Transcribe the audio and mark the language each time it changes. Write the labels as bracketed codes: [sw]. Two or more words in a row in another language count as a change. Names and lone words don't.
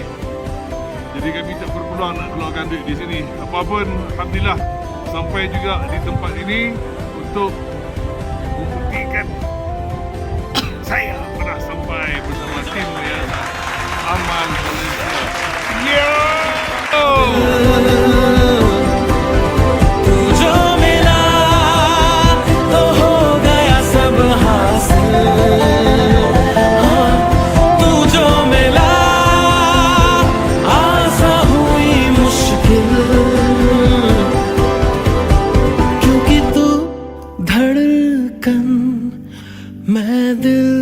[ms] Jadi kami tak berpeluang nak keluarkan duit di sini. Apa pun, alhamdulillah sampai juga di tempat ini untuk membuktikan saya pernah sampai bersama tim yang aman Malaysia. [hi] तू जो मिला तो हो गया सब हासिल हाँ, तू जो मिला आसा हुई मुश्किल क्योंकि तू धड़कन मैं दिल